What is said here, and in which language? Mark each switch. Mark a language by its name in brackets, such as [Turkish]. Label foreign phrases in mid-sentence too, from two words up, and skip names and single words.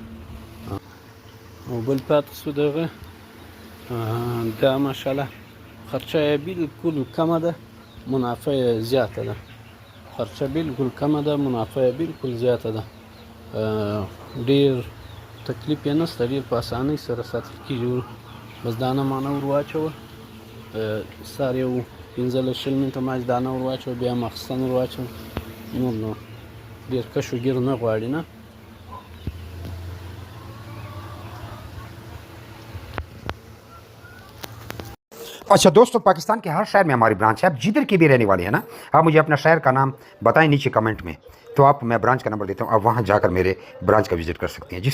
[Pashto] او بل پاتې سو دغه دا ماشاءالله خرچه یې بالکل کمه ده، منافع یې زیاته ده، خرچه بالکل کمه ده، منافع یې بالکل زیاته ده، ډېر تکلیف یې نشته، ډېر په اسانۍ سره ساتل کېږي. بس دانه مانه ور واچوه، سر یو 15-20 منټه ماچ دانه ور واچوه، بیا ماخستن ور واچوه، نور نو ډېر کش و ګیر نه غواړي نه. [Urdu] اچھا دوستوں، پاکستان کے ہر شہر میں ہماری برانچ ہے. آپ جدھر کے بھی رہنے والے ہیں نا، آپ مجھے اپنا شہر کا نام بتائیں نیچے کمنٹ میں، تو آپ میں برانچ کا نمبر دیتا ہوں، آپ وہاں جاکر میرے برانچ کا وزٹ کر سکتے ہیں.